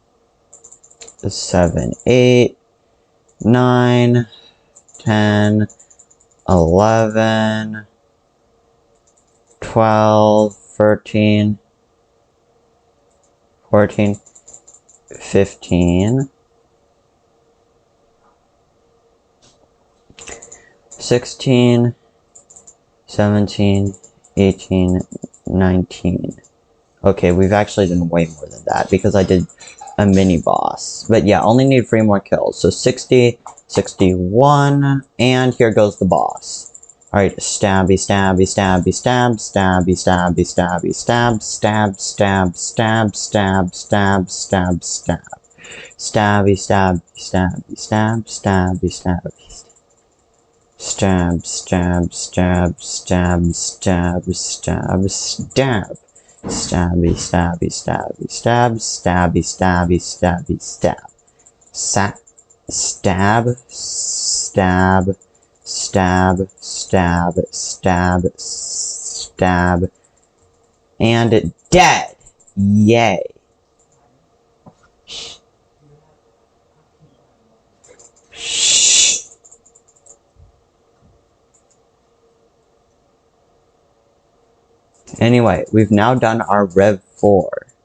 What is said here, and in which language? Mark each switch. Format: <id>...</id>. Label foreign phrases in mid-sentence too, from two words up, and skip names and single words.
<en>7, 8, 9, 10, 11, 12, 13, 14, 15, 16, 17, 18, 19. Okay, we've actually done way more than that because I did a mini boss. But yeah, only need 3 more kills. So 60, 61, and here goes the boss. Alright, stabby, stabby, stabby, stab, stabby, stabby, stabby, stab, stab, stab, stab, stab, stab, stab, stab. Stabby, stabby, stabby, stab, stabby, stabby. Stab, stab, stab, stab, stab, stab, stab. Stabby, stabby, stabby, stab, stabby, stabby, stabby, stab. Stab, stab, stab, stab, stab, stab. And dead! Yay. Shh. Anyway, we've now done our Rev 4.</en>